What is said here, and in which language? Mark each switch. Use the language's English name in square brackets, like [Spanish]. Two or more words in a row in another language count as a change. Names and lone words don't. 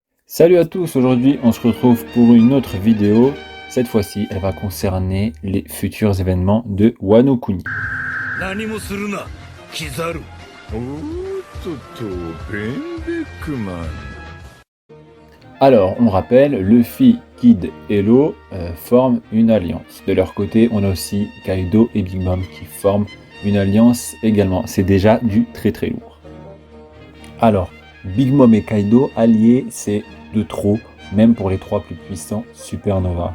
[French] Salut à tous, aujourd'hui on se retrouve pour une autre vidéo. Cette fois-ci, elle va concerner les futurs événements de Wano Kuni. [Japanese] 何もするな、キザル。おーっと、ベンベックマン。 [French] Alors, on rappelle, Luffy, Kid et Law forment une alliance. De leur côté, on a aussi Kaido et Big Mom qui forment une alliance également. C'est déjà du très très lourd. Alors, Big Mom et Kaido alliés, c'est de trop, même pour les trois plus puissants Supernova.